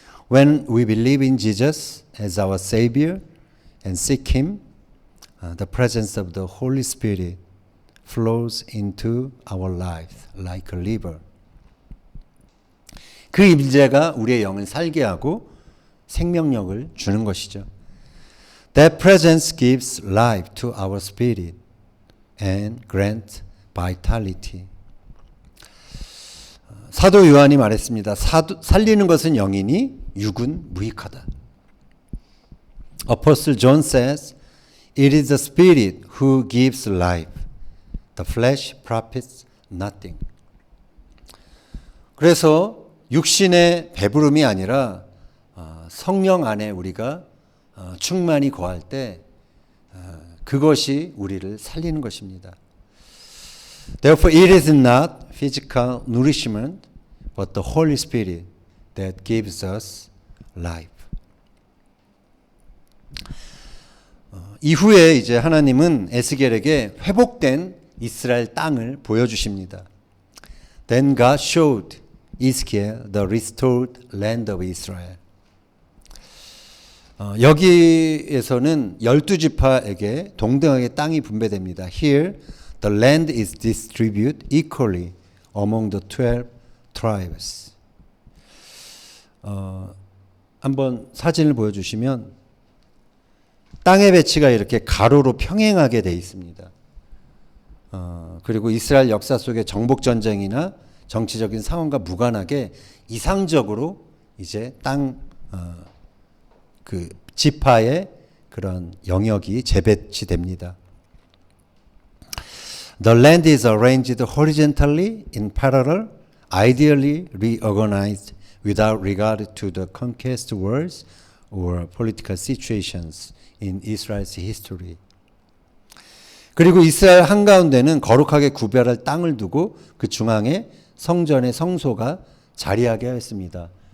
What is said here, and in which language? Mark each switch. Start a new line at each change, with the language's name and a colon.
English: When we believe in Jesus as our Savior and seek Him, the presence of the Holy Spirit flows into our life like a river.
Korean: 그 임재가 우리의 영을 살게 하고 생명력을 주는 것이죠.
English: That presence gives life to our spirit and grants vitality.
Korean: 사도 요한이 말했습니다. 살리는 것은 영이니 육은 무익하다.
English: Apostle John says, "It is the spirit who gives life. The flesh profits nothing."
Korean: 그래서 육신의 배부름이 아니라 성령 안에 우리가 충만히 거할 때 그것이 우리를 살리는 것입니다.
English: Therefore, it is not physical nourishment, but the Holy Spirit that gives us life.
Korean: 이후에 이제 하나님은 에스겔에게 회복된 이스라엘 땅을 보여주십니다.
English: Then God showed Ezekiel the restored land of Israel.
Korean: 여기에서는 12지파에게 동등하게 땅이 분배됩니다.
English: Here, the land is distributed equally among the 12 tribes.
Korean: 한번 사진을 보여주시면 땅의 배치가 이렇게 가로로 평행하게 되어 있습니다. 그리고 이스라엘 역사 속의 정복 전쟁이나 정치적인 상황과 무관하게 이상적으로 이제 땅 그 지파의 그런 영역이 재배치됩니다.
English: The land is arranged horizontally in parallel, ideally reorganized without regard to the conquest wars or political situations in Israel's history.
Korean: 그리고 이스라엘 한가운데는 거룩하게 구별할 땅을 두고 그 중앙에 성전의 성소가 자리하게 하였습니다.